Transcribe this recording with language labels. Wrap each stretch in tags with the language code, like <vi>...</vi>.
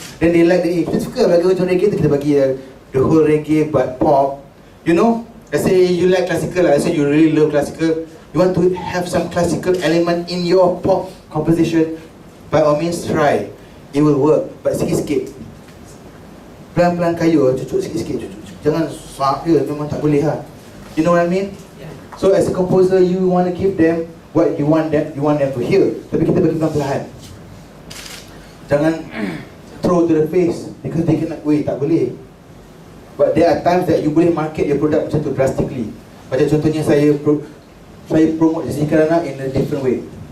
<en>Then they like the,</en> <ms>kita suka bagi ujung reggae tu, kita bagi</ms> <en>the whole reggae but pop. You know, let's say you like classical, let's say you really love classical, You want to have some classical element in your pop composition, by all means try. It will work, but</en> <ms>sikit-sikit. Pelan-pelan kayu, cucuk sikit-sikit, cucuk. Jangan swap je, memang tak boleh lah.</ms> <en>You know what I mean? Yeah. So as a composer, you want to give them what you want them to hear.</en> <ms>Tapi kita bagi pelan-pelan.</ms> <en>Jangan throw to the face, because they cannot,</en> <ms>tak boleh.</ms> <en>But there are times that you boleh market your product macam tu drastically.</en> <ms>Macam contohnya saya</ms> <en>promote Jessica Karana in a different way.</en>